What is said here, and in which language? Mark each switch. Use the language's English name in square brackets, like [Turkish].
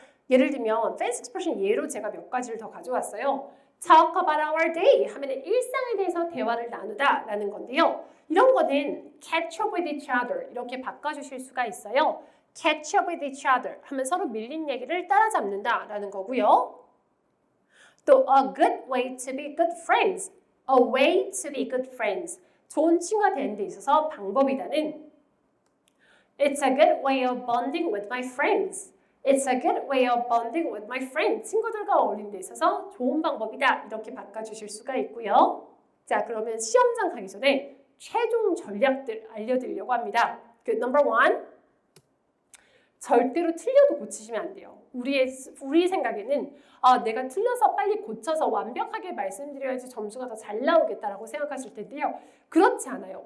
[Korean] 예를 들면 fancy expression 예로 제가 몇 가지를 더 가져왔어요. [English] Talk about our day [Korean] 하면 일상에 대해서 대화를 나누다 라는 건데요. 이런 거는 [English] catch up with each other [Korean] 이렇게 바꿔주실 수가 있어요. [English] catch up with each other [Korean] 하면 서로 밀린 얘기를 따라잡는다 라는 거고요. [English] 또 a good way to be good friends, a way to be good friends [Korean] 좋은 친구가 되는 데 있어서 방법이다는 [English] It's a good way of bonding with my friends. It's a good way of bonding with my friends. [Korean] 친구들과 어울리는 데 있어서 좋은 방법이다. 이렇게 바꿔주실 수가 있고요. 자, 그러면 시험장 가기 전에 최종 전략들 알려드리려고 합니다. [English] number one, [Korean] 절대로 틀려도 고치시면 안 돼요. 우리 생각에는 내가 틀려서 빨리 고쳐서 완벽하게 말씀드려야지 점수가 더 잘 나오겠다라고 생각하실 텐데요. 그렇지 않아요.